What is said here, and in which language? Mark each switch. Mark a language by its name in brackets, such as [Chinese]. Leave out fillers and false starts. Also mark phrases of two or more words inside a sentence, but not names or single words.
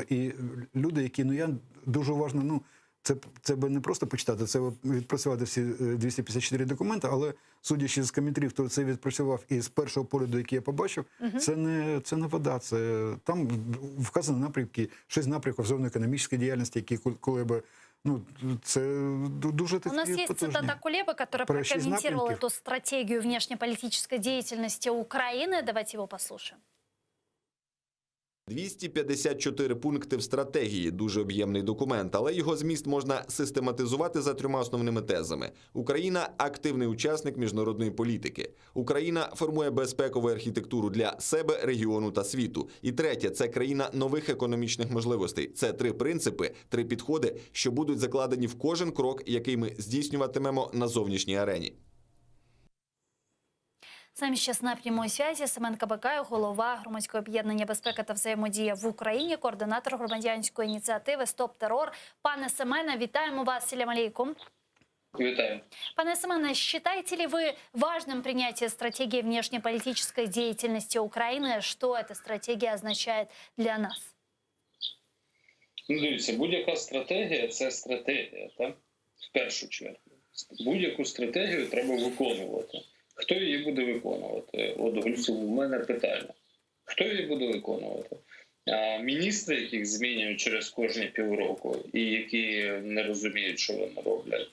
[Ukrainian] І люди, які, я дуже уважно, це би не просто почитати, це відпрацювати всі 254 документи, але судячи з коментарів, хто це відпрацював і з першого погляду, який я побачив, це не вода, це там вказані напрямки, 6 напрямків зовнішньоекономічної діяльності, які Кулеба, це дуже такі потужні. [Russian] У нас есть цитата Кулебы, который прокомментировал эту стратегию внешнеполитической деятельности Украины. Давайте его послушаем. [Ukrainian] 254 пункти в стратегії – дуже об'ємний документ, але його зміст можна систематизувати за 3 основними тезами. Україна – активний учасник міжнародної політики. Україна формує безпекову архітектуру для себе, регіону та світу. І третє – це країна нових економічних можливостей. Це 3 принципи, 3 підходи, що будуть закладені в кожен крок, який ми здійснюватимемо на зовнішній арені. З нами зараз на прямій зв'язі Семен Кабакаєв, голова громадського об'єднання «Безпека та взаємодія в Україні», координатор громадянської ініціативи «Стоп терор». Пане Семене, вітаємо вас. [Arabic] سلام عليكم. [Ukrainian] Вітаю. Пане Семене, [Russian] считаете ли вы важным принятие стратегии внешнеполитической деятельности Украины? Что эта стратегия означает для нас? [Ukrainian] Дивіться, будь-яка стратегія – це стратегія, так? В першу чергу. Будь-яку стратегію треба виконувати. Хто її буде виконувати? От, Гульцу, у мене питання. Хто її буде виконувати? Міністри, яких змінюють через кожні півроку і які не розуміють, що вони роблять?